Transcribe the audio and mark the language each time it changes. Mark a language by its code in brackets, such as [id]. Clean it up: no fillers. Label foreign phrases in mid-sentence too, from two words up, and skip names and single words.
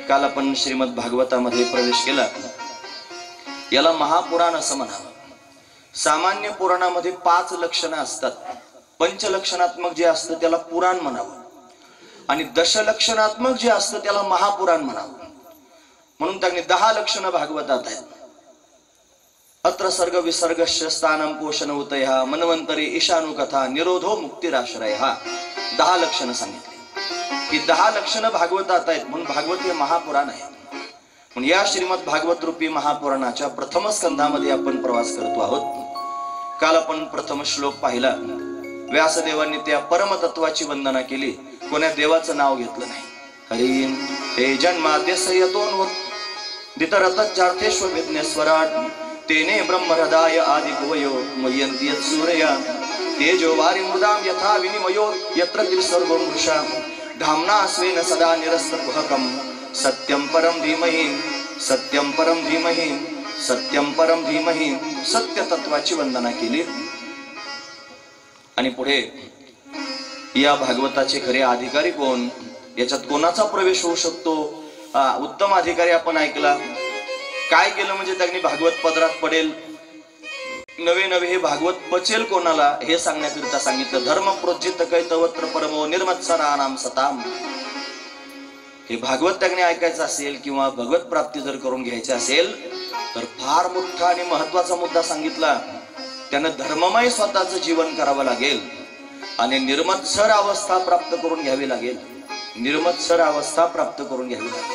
[mr] काल आपण श्रीमद भागवतामध्ये प्रवेश केला. याला महापुराण असं म्हणावं. सामान्य पुराणामध्ये 5 लक्षणं असतात. पंचलक्षणात्मक जे असतं त्याला पुराण म्हणावं आणि दशलक्षणात्मक जे असतं त्याला महापुराण म्हणावं. म्हणून त्यांनी 10 लक्षणं भागवतात आहेत. [sa] अत्र सर्ग विसर्गस्य स्थानं पोषण उतयः मनवंतरी ईशानु कथा निरोधो मुक्तिराश्रयः. [mr] 10 लक्षणं सांगितली. ही 10 लक्षणं भागवतात आहेत म्हणून भागवत हे महापुराण आहे. म्हणून या श्रीमद भागवत रूपी महापुराणाच्या प्रथम स्कंधामध्ये आपण प्रवास करतो आहोत. काल आपण प्रथम श्लोक पाहिला. व्यासदेवांनी त्या परमतत्वाची वंदना केली, कोण्या देवाचं नाव घेतलं नाही. [sa] हरिं हे जन्माद्यसयतोन्वदितरतज्जार्थेष्वभिज्ञस्वराट् तेने ब्रह्महृदाय आदिकवयो मय्यन्ति यत्सूरया तेजो वारिमृदां यथा विनिमयो यत्र त्रिसर्गो मृषा धाम्ना स्वेन सदा निरस्तकुहकं सत्यं परं धीमहि सत्यं परं धीमहि सत्यं परं धीमहि. [mr] सत्य तत्वाची वंदना केली. आणि पुढे या भागवताचे खरे अधिकारी कोण, याच्यात कोणाचा प्रवेश होऊ शकतो, उत्तम अधिकारी आपण ऐकला. काय केलं म्हणजे त्यांनी भागवत पदरात पडेल, नवे नवे हे भागवत पचेल कोणाला हे सांगण्याकरिता सांगितलं. [sa] धर्म प्रोज्जित कैतवत्र परमो निर्मत्सराणाम सताम. [mr] हे भागवत त्यांनी ऐकायचं असेल किंवा भगवत प्राप्ती जर करून घ्यायची असेल तर फार मोठा आणि महत्वाचा मुद्दा सांगितला. त्यानं धर्ममय स्वतःचं जीवन करावं लागेल आणि निर्मत्सर अवस्था प्राप्त करून घ्यावी लागेल. निर्मत्सर अवस्था प्राप्त करून घ्यावी लागेल.